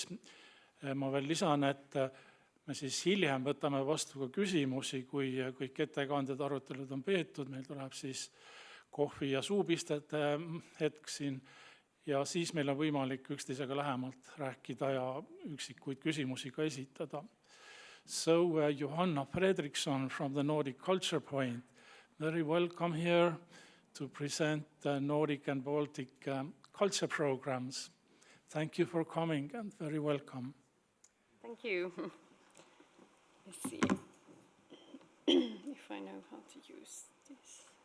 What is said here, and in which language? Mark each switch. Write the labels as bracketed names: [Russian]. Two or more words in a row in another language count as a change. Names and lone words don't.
[Estonian] Ma veel lisan, et me siis hiljem võtame vastu ka küsimusi, kui kõik ettekanded, arutelud on peetud. Meil tuleb siis kohvi ja suupistete hetk siin ja siis meil on võimalik üksteisega lähemalt rääkida ja üksikuid küsimusi ka esitada. [English] So Johanna Fredriksson from the Nordic Culture Point, very welcome here to present the Nordic and Baltic culture programs. Thank you for coming and very welcome. Thank you. Let's see if I know how to use this.